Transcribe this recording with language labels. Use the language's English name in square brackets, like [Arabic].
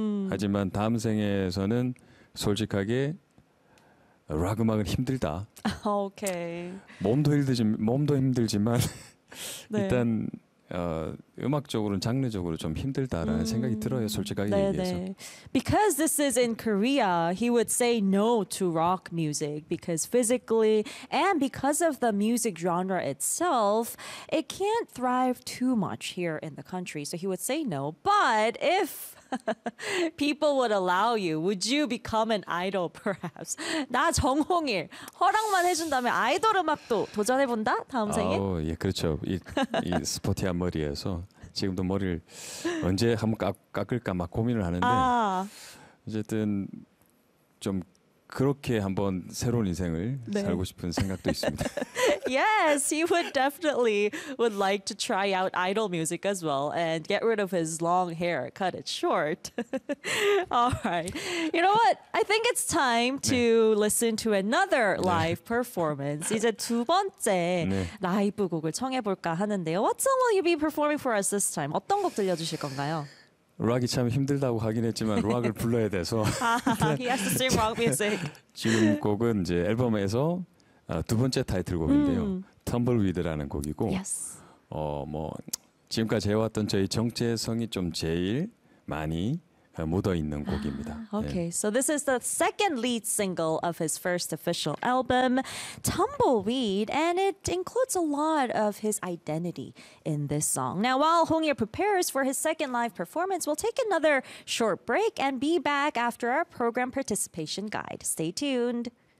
[Korean] 하지만 다음 생에서는 솔직하게 락 음악은 힘들다. 오케이. 몸도 힘들지만 네. 일단 음악적으로는 장르적으로 좀 힘들다라는 생각이 들어요. 솔직하게 네, 얘기해서. 네. [English] Because this is in Korea, he would say no to rock music because physically and because of the music genre itself, it can't thrive too much here in the country. So he would say no. But if people would allow you, would you become an idol perhaps? [Korean] 나 정홍일 허락만 해준다면 아이돌 음악도 도전해본다 다음 생에? 예, 그렇죠. 이 스포티한 머리에서 지금도 머리를 언제 한번 깎을까 막 고민을 하는데 어쨌든 좀 그렇게 한번 새로운 인생을 네. 살고 싶은 생각도 있습니다. [English] Yes, he would definitely would like to try out idol music as well and get rid of his long hair, cut it short. All right. You know what? I think it's time to 네. listen to another live 네. performance. [Korean] 이제 두 번째 [English] 네. [Korean] 라이브 곡을 청해볼까 하는데요. [English] What song will you be performing for us this time? [Korean] 어떤 곡 들려주실 건가요? 락이 참 힘들다고 하긴 했지만 락을 불러야 돼서 [English] He has to sing rock music. [Korean] 지금 곡은 이제 앨범에서 두 번째 타이틀곡인데요. Tumbleweed라는 곡이고 [English] yes. [Korean] 뭐 지금까지 해왔던 저희 정체성이 좀 제일 많이 묻어 있는 곡입니다. [English] Okay, 네. So this is the second lead single of his first official album, Tumbleweed, and it includes a lot of his identity in this song. Now, while Hongye prepares for his second live performance, we'll take another short break and be back after our program participation guide. Stay tuned.